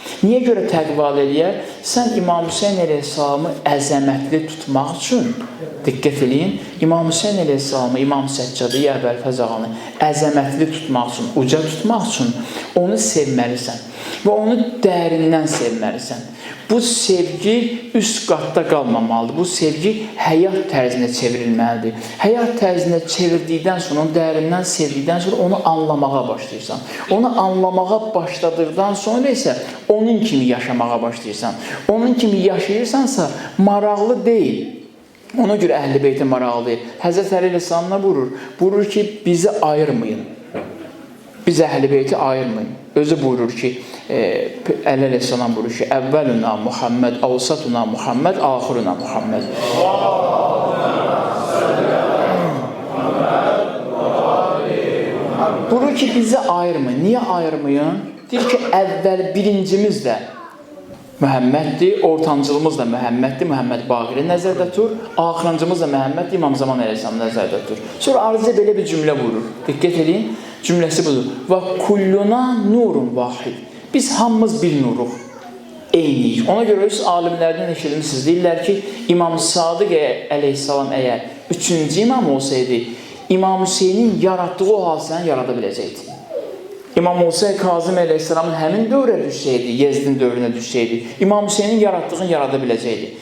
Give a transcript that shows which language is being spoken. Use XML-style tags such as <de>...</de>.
<az>Niyə görə təqvalı eləyər? Sən İmam Hüseyn əleyhissalamı əzəmətli tutmaq üçün, diqqət eləyin, İmam Hüseyn əleyhissalamı, İmam Səccadı, Əvvəl Fəzağanı əzəmətli tutmaq üçün, uca tutmaq üçün onu sevməlisən və onu dərindən sevməlisən. Bu sevgi üst qatda qalmamalıdır. Bu sevgi həyat tərzinə çevrilməlidir. Həyat tərzinə çevirdikdən sonra, onu dərindən sevdikdən sonra onu anlamağa başlayırsan. Onu anlamağa başladıqdan sonra isə onun kimi yaşamağa başlayırsan. Onun kimi yaşayırsansa maraqlı deyil. Ona görə Əhl-i Beytə maraqlı deyil. Həzrət Əli əleyhissalamına buyurur ki, bizi ayırmayın. Biz Əhl-i Beyti ayırmayın. Özü buyurur ki, Əli əleyhissalam buyurur ki,</az> <ar>əvvəluna Muhammed, avsatuna Muhammed, axiruna Muhammed.</ar> <az>Buyurur ki, bizi ayırmayın. Niyə ayırmayın? Deyir ki, əvvəl birincimiz də Məhəmməddir, ortancılımız da Məhəmməddir, Məhəmməd Baqiri nəzərdə tutur, axırıncımız da Məhəmməddir, İmam Zaman əleyhissalam nəzərdə tutur. Sonra arzə belə bir cümlə buyurur. Diqqət edin, cümləsi budur.</az> <ar>Və kulluna nurun vahid.</ar> <az>Biz hamımız bir nuruq, eyniyik. Ona görə öz alimlərdən eşitmişsiniz. Deyirlər ki, İmam Sadiq əleyhissalam əgər 3-cü imam olsaydı, İmam Hüseynin yaratdığı o hadisəni yarada biləcəkdi. İmam Musa Kazım əleyhissalamın həmin dövrə düşsəydi, Yezdin dövrünə düşsəydi, İmam Hüseynin yaratdığını yarada biləcəkdi.</az>